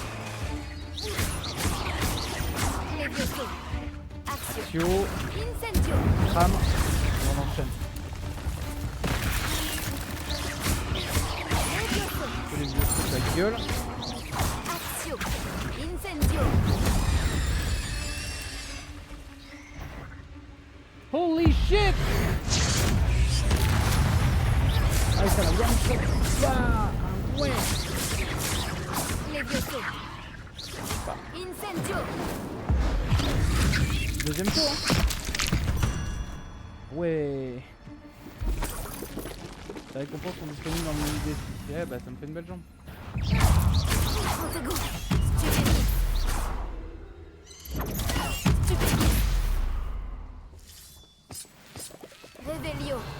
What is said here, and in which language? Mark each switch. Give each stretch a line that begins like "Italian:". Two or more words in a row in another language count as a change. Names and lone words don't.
French: Levioso. Action. Tio, Incendio. crame, et on enchaîne. Levioso. Que les vieux foutent la gueule. Action. Incendio.
English: Holy shit!
French: Ah, ça va bien me choquer. Ah, ouais! Levioso. Incendio. Deuxième tour, hein. Ouais. Les récompenses sont disponibles dans le menu défi. Eh bah ça me fait une belle jambe. Protego. Stupéfie. Stupéfie. Réveillon.